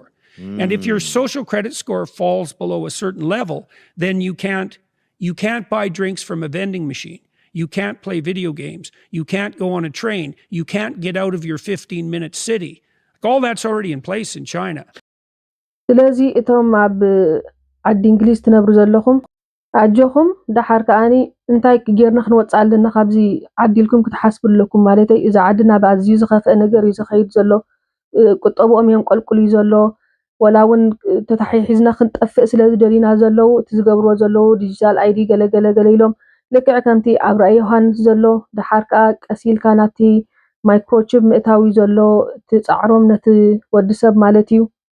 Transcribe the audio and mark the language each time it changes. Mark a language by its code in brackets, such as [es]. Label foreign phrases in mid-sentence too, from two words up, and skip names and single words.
[en] And if your social credit score falls below a certain level, then you can't buy drinks from a vending machine. You can't play video games. You can't go on a train. You can't get out of your 15-minute city. All that's already in place in China. [ti] ስለዚ እቶም ኣብ ዓዲ እንግሊዝ ትነብሩ ዘለኹም ኣጆኹም ዳሓር ከኣኒ እንታይ ጌርና ክንወፅእ ኣለና ካብዚ ዓዲ ኢልኩም ክትሓስቡ ኣለኩም ማለት እዩ። እዚ ዓዲ ናብ ኣዝዩ ዝኸፍአ ነገር እዩ ዝኸይድ ዘሎ ቁጠብኦም እዮም ቆልቁል እዩ ዘሎ ወላ እውን ተታሒሒዝና ክንጠፍእ ስለ ዝደሊና ዘለው እቲ ዝገብርዎ ዘለው [en] digital ID [ti] ገለገለ ኢሎም ልክዕ ከምቲ ኣብ ራእይ ዮሃንስ ዘሎ ዳሓር ከዓ ቀሲልካ ናቲ ማይክሮቺፕ ምእታዊ ዘሎ እቲ ፃዕሮም ነቲ ወዲሰብ ማለት እዩ።